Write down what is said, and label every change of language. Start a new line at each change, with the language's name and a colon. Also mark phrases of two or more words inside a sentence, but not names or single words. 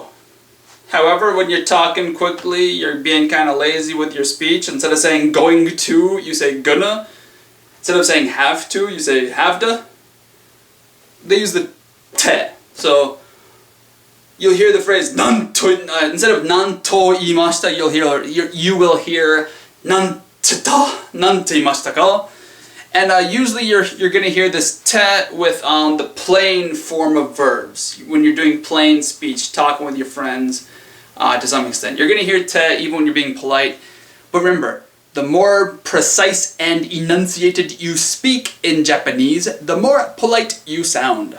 English: However, when you're talking quickly, you're being kind of lazy with your speech. Instead of saying going to, you say gonna. Instead of saying have to, you say have to. They use the te. So you'll hear the phrase
Japanese: 何と,
English: instead of
Japanese: 何と言いました,
English: you will hear
Japanese: なんて言いましたか.
English: And usually you're going to hear this te with the plain form of verbs. When you're doing plain speech, talking with your friends to some extent. You're going to hear te even when you're being polite. But remember, the more precise and enunciated you speak in Japanese, the more polite you sound.